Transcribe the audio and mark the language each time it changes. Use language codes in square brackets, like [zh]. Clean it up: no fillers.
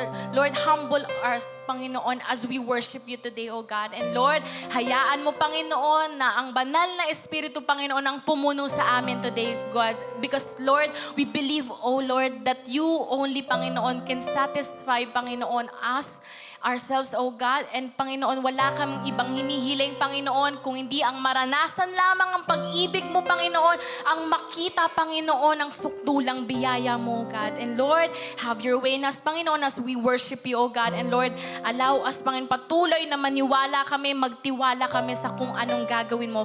[en] Lord, humble us, Panginoon, as we worship you today, O God. [tl] And Lord, hayaan mo, Panginoon, na ang banal na Espiritu, Panginoon, ang pumuno sa amin today, God. [en] Because, Lord, we believe, O Lord, that you only, Panginoon, can satisfy, Panginoon, us, ourselves, O God. [tl] And Panginoon, wala kang ibang hinihiling, Panginoon, kung hindi ang maranasan lamang ang pag-ibig mo, Panginoon, ang makita, Panginoon, ang sukdulang biyaya mo, God. [en] And Lord, have your way in us, Panginoon, as we worship you, O God. And Lord, allow us, [tl] Panginoon, patuloy na maniwala kami, magtiwala kami sa kung anong gagawin mo.